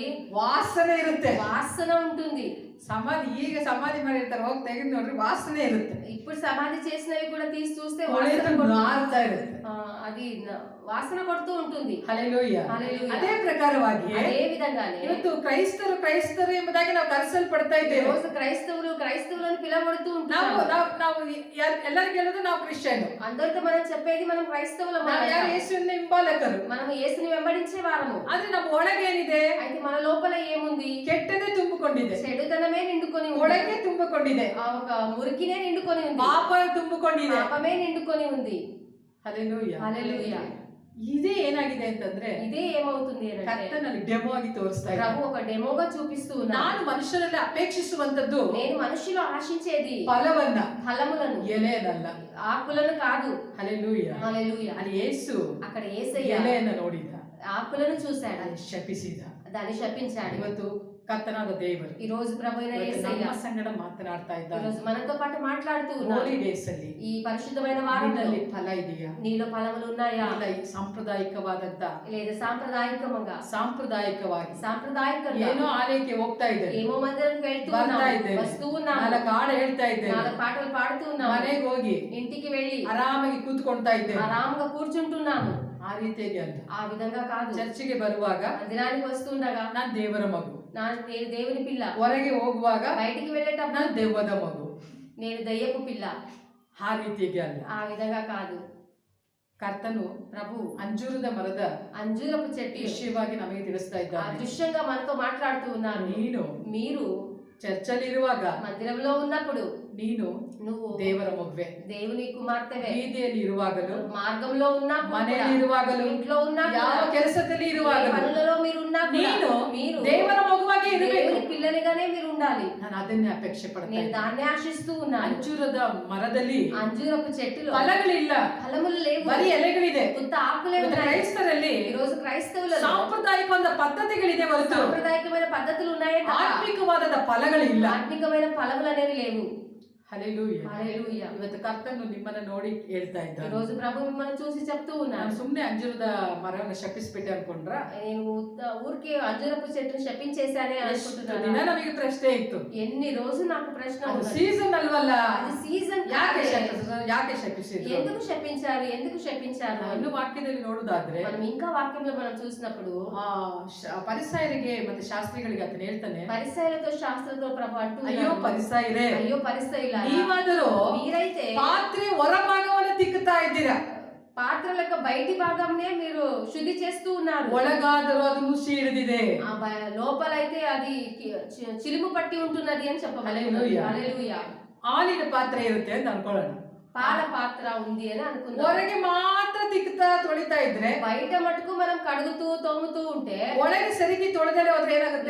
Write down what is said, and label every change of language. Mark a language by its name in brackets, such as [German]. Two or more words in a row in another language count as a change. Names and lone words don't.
[Kannada] ವಾಸನೆ ಇರುತ್ತೆ. [Telugu] వాసన ఉంటుంది. [Kannada] ಈಗ ಸಮಾಧಿ ಮಾಡಿರ್ತಾರೆ, ಹೋಗಿ ತೆಗೆದು ನೋಡ್ರಿ, ವಾಸನೆ ಇರುತ್ತೆ. [Telugu] ఇప్పుడు సమాధి చేసినవి కూడా తీసి చూస్తే [Kannada] ನಾರ್ತಾ ಇರುತ್ತೆ, [Telugu] అది వాసన కొడుతూ ఉంటుంది. [Kannada] ಹಲ್ಲೆಲೂಯಾ. [Telugu] హల్లెలూయా. [Kannada] ಅದೇ ಪ್ರಕಾರವಾಗಿ [Telugu] అదే విధంగానే [Kannada] ಇವತ್ತು ಕ್ರೈಸ್ತರು ಎಂಬುದಾಗಿ ನಾವು ಕರೆಸಲ್ಪಡ್ತಾ ಇದ್ದೇವೆ. [Telugu] రోజు క్రైస్తవులను పిలవబడుతూ [Kannada] ನಾವು [Telugu] ఉంటారు. [Kannada] ನಾವು ಎಲ್ಲರಿಗೂ ಹೇಳೋದು ನಾವು ಕ್ರಿಶ್ಚಿಯನ್. [Telugu] అందరితో మనం చెప్పేది మనం క్రైస్తవులం. [Kannada] ನಾವು ಯಾರು ಯೇಸುವಿನ ಹಿಂಬಾಲಕರು. [Telugu] మనం యేసుని వెంబడించే వారము. [Kannada] ಆದ್ರೆ ನಮ್ಮ ಒಳಗೇನಿದೆ? [Telugu] అయితే మన లోపల ఏముంది? [Kannada] ಕೆಟ್ಟದೇ ತುಂಬಿಕೊಂಡಿದೆ, [Telugu] చెడుతనమే నిండుకొని ఉంది. [Kannada] ಒಳಗೆ ತುಂಬಿಕೊಂಡಿದೆ, [Telugu] ఆ ఒక మురికినే నిండుకొని ఉంది. [Kannada] ಪಾಪ ತುಂಬಿಕೊಂಡಿದೆ, [Telugu] పాపమే నిండుకొని ఉంది. [Kannada] ಹಲ್ಲೆಲೂಯಾ. [Telugu] హల్లెలూయా. [Kannada] ಇದೇ ಏನಾಗಿದೆ ಅಂತಂದ್ರೆ [Telugu] ఇదే ఏమవుతుంది అంటే [Kannada] ಕರ್ತನಲ್ಲಿ ಡೆಮೋ ಆಗಿ ತೋರಿಸ್ತಾ ಇದ್ದಾರೆ. [Telugu] ప్రభు ఒక డెమోగా చూపిస్తూ ఉన్నారు. [Kannada] ನಾನು ಮನುಷ್ಯರಲ್ಲಿ ಅಪೇಕ್ಷಿಸುವಂತದ್ದು [Telugu] నేను మనుషులు ఆశించేది [Kannada] ಫಲವನ್ನ, [Telugu] ఫలములను, [Kannada] ಎಲೆಯನ್ನಲ್ಲ. [Telugu] ఆకులను కాదు. [Kannada] ಹಲ್ಲೆಲೂಯಾ. [Telugu] హల్లెలూయా. [Kannada] ಅಲ್ಲಿ ಯೇಸು [Telugu] అక్కడ యేసయ్య [Kannada] ಎಲೆಯನ್ನ ನೋಡಿದ, [Telugu] ఆకులను చూశాడు, [Kannada] ಅಲ್ಲಿ ಶಪಿಸಿದ. [Telugu] దాన్ని శపించాడు. [Kannada] ಇವತ್ತು ಕರ್ತನಾದ ದೇವರು [Telugu] ఈ రోజు ప్రభు అయిన [Kannada] ಇವತ್ತು [Telugu] యేసయ్య [Kannada] ನಮ್ಮ ಸಂಗಡ ಮಾತನಾಡ್ತಾ [Telugu] ఈ [Kannada] ಇದ್ದಾನೆ. [Telugu] రోజు మనతో పాటు మాట్లాడుతూ ఉన్నారు. [English] holy days [Kannada] ಅಲ್ಲಿ [Telugu] ఈ పరిశుద్ధమైన వారంలో [Kannada] ನಿನ್ನಲ್ಲಿ ಫಲ ಇದೆಯಾ? [Telugu] నీలో ఫలములు ఉన్నాయా? [Kannada] ಇಲ್ಲ ಈ ಸಾಂಪ್ರದಾಯಿಕವಾದಂತ [Telugu] లేదా సాంప్రదాయకంగా [Kannada] ಸಾಂಪ್ರದಾಯಿಕವಾಗಿ ಏನೋ ಆಲಯಕ್ಕೆ ಹೋಗ್ತಾ ಇದ್ದೇನೆ, [Telugu] ఏమో మందిరానికి వెళ్తూ [Kannada] ಬರ್ತಾ [Telugu] ఉన్నాము, [Kannada] ಇದ್ದೇನೆ, [Telugu] వస్తూ ఉన్నాము, [Kannada] 4 ಹಾಡು ಹೇಳ್ತಾ ಇದ್ದೇನೆ, [Telugu] 4 పాటలు పాడుతూ ఉన్నాము, [Kannada] ಮನೆಗೆ ಹೋಗಿ [Telugu] ఇంటికి వెళ్ళి [Kannada] ಆರಾಮಾಗಿ ಕೂತ್ಕೊಳ್ತಾ ಇದ್ದೇನೆ. [Telugu] ఆరాంగా కూర్చుంటున్నాము. [Kannada] ಆ ರೀತಿಯಾಗಿ ಅಲ್ಲ. [Telugu] ఆ విధంగా కాదు. [Kannada] ಚರ್ಚಿಗೆ ಬರುವಾಗ [Telugu] మందిరానికి వస్తుండగా [Kannada] ನಾನು ದೇವರ ಮಗು, [Telugu] నేను దేవుని పిల్ల, [Kannada] ಹೊರಗೆ ಹೋಗುವಾಗ [Telugu] బయటికి వెళ్ళేటప్పుడు [Kannada] ನಾನು ದೆವ್ವದ ಮಗು. [Telugu] నేను దయ్యపు పిల్ల. [Kannada] ಆ ರೀತಿಯಾಗಿ ಅಲ್ಲ. [Telugu] ఆ విధంగా కాదు. [Kannada] ಕರ್ತನು [Telugu] ప్రభు [Kannada] ಅಂಜೂರದ ಮರದ [Telugu] అంజూరపు చెట్టు [Kannada] ವಿಷಯವಾಗಿ ನಮಗೆ ತಿಳಿಸ್ತಾ [Telugu] ఆ [Kannada] ಇದ್ದಾನೆ. [Telugu] దృశ్యంగా మనతో మాట్లాడుతూ ఉన్నారు. మీరు [Kannada] ಚರ್ಚಲ್ಲಿ ಇರುವಾಗ [Telugu] మందిరంలో ఉన్నప్పుడు [Kannada] ನೀನು [Telugu] నువ్వు [Kannada] ದೇವರ ಮಗುವೆ, [Telugu] దేవుని కుమార్తెవే. [Kannada] ಬೀದಿಯಲ್ಲಿ ಇರುವಾಗಲೂ, [Telugu] మార్గంలో ఉన్నా, [Kannada] ಮನೆಯಲ್ಲಿ ಇರುವಾಗಲೂ, [Telugu] ఇంట్లో ఉన్నా, [Kannada] ಯಾವ ಕೆಲಸದಲ್ಲಿ ಇರುವಾಗಲೂ [Telugu] పనులలో మీరు ఉన్నా, [Kannada] ನೀನು [Telugu] మీరు [Kannada] ದೇವರ ಮಗುವಾಗಿ ಇರಬೇಕು. [Telugu] దేవుని పిల్లనిగానే మీరు ఉండాలి. [Kannada] ನಾನು ಅದನ್ನೇ ಅಪೇಕ್ಷೆ ಪಡ್ತೇನೆ. [Telugu] నేను దాన్నే ఆశిస్తూ ఉన్నాను. [Kannada] ಅಂಜೂರದ ಮರದಲ್ಲಿ [Telugu] అంజూరపు చెట్టులో [Kannada] ಫಲಗಳಿಲ್ಲ, [Telugu] ఫలములు లేవు, [Kannada] ಬರೀ ಎಲೆಗಳಿದೆ. [Telugu] కొత్త ఆకులే ఉన్నాయి. [Kannada] ಕ್ರೈಸ್ತರಲ್ಲಿ [Telugu] ఈ రోజు క్రైస్తవులలో [Kannada] ಸಾಂಪ್ರದಾಯಿಕ ಒಂದು ಪದ್ಧತಿಗಳಿದೆ ಹೊರತು [Telugu] సాంప్రదాయకమైన పద్ధతులు ఉన్నాయే తప్ప [Kannada] ಆತ್ಮಿಕವಾದ ಫಲಗಳಿಲ್ಲ. [Telugu] ఆత్మికమైన ఫలములు అనేవి లేవు. [Kannada] ಹಲ್ಲೆಲೂಯಾ. [Telugu] హల్లెలూయా. [Kannada] ಇವತ್ತು ಕರ್ತನು ನಿಮ್ಮನ್ನ ನೋಡಿ ಹೇಳ್ತಾ [Telugu] ఈ [Kannada] ಇದ್ದಾನೆ. [Telugu] రోజు ప్రభు మిమ్మల్ని చూసి చెప్తూ ఉన్నాను. [Kannada] ನಾನು ಸುಮ್ಮನೆ ಅಂಜೂರದ ಮರವನ್ನು ಶಪಿಸ್ಬಿಟ್ಟೆ ಅನ್ಕೊಂಡ್ರ? [Telugu] నేను ఊరికి అంజూరపు చెట్టును శపించేశానే [Kannada] ಎಷ್ಟು ದಿನ [Telugu] అనుకుంటున్నాను. [Kannada] ನಮಗೆ ಪ್ರಶ್ನೆ ಇತ್ತು, [Telugu] ఎన్ని రోజు నాకు ప్రశ్న [Kannada] ಅದು [Telugu] ఉన్నది. [Kannada] ಸೀಸನ್ ಅಲ್ವಲ್ಲ, [Telugu] అది సీజన్ [Kannada] ಯಾಕೆ ಶಪಿಸಿದ್ರು? [Telugu] ఎందుకు శపించారు, ఎందుకు శపించారు అని. [Kannada] ಇನ್ನು ವಾಕ್ಯದಲ್ಲಿ ನೋಡುದಾದ್ರೆ [Telugu] మనం ఇంకా వాక్యంలో మనం చూసినప్పుడు [Kannada] ಪರಿಸಾಯರಿಗೆ ಮತ್ತೆ ಶಾಸ್ತ್ರಿಗಳಿಗೆ ಆತನ ಹೇಳ್ತಾನೆ, [Telugu] పరిసయ్యులతో శాస్త్రులతో ప్రభు అంటూ [Kannada] ಅಯ್ಯೋ [Telugu] ఉన్నాడు, [Kannada] ಪರಿಸಾಯರೇ, [Telugu] అయ్యో పరిసయ్యులారా, [Kannada] ನೀವಾದರೂ [Telugu] మీరైతే [Kannada] ಪಾತ್ರೆ ಹೊರಭಾಗವನ್ನು ತಿಕ್ಕುತ್ತಾ ಇದ್ದೀರಾ, [Telugu] పాత్రల యొక్క బయటి భాగంనే మీరు శుద్ధి చేస్తూ ఉన్నారు, [Kannada] ಒಳಗಾದರೂ ಅದು ನುಸಿ ಹಿಡಿದಿದೆ, [Telugu] లోపలైతే అది చిలుము పట్టి ఉంటున్నది అని చెప్పబడింది. హల్లెలూయా. [Kannada] ಹಾಲಿನ ಪಾತ್ರೆ ಇರುತ್ತೆ ಅಂತ ಅನ್ಕೊಳ್ಳೋಣ, [Telugu] పాల పాత్ర ఉంది అని అనుకుందాం. [Kannada] ಹೊರಗೆ ಮಾತ್ರ ತಿಕ್ತಾ ತೊಳಿತಾ ಇದ್ರೆ, [Telugu] బయట మటుకు మనం కడుగుతూ తోముతూ ఉంటే, [Kannada] ಒಳಗೆ ಸರಿಗೆ ತೊಳೆದರೆ ಹೋದ್ರೆ ಏನಾಗುತ್ತೆ?